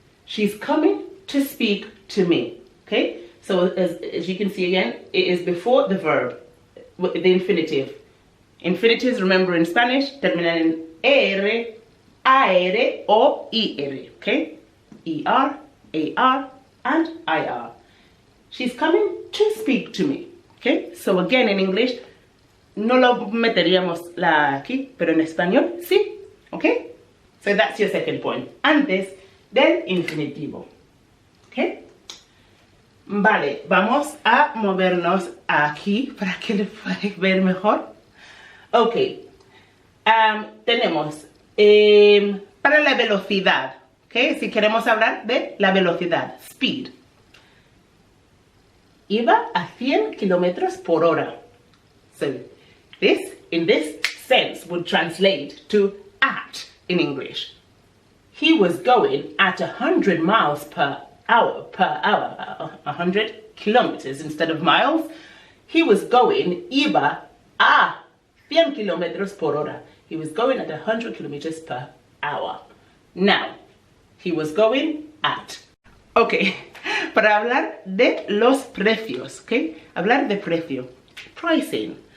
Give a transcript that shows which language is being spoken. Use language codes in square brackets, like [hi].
[en] She's coming to speak to me. Okay? So as you can see again, it is before the verb, the infinitive. Infinitives, remember in Spanish, [es] terminan en er, AR o IR, okay? [en] ER, AR, and IR. She's coming to speak to me, okay? So again, in English, [es] no lo meteríamos aquí, pero en español, sí, okay? [en] So that's your second point. [es] Antes del infinitivo, okay? Vale, vamos a movernos aquí para que lo podáis ver mejor. Ok, tenemos para la velocidad, ¿okay? Si queremos hablar de la velocidad, speed. Iba a 100 kilómetros por hora. [en] So, this, in this sense, would translate to at in English. He was going at 100 miles per hour, 100 kilometers instead of miles. He was going, [es] iba a 100 kilómetros por hora. [en] He was going at 100 kilometers per hour. Now, he was going at. [es] Ok, para hablar de los precios, ok, hablar de precio, pricing.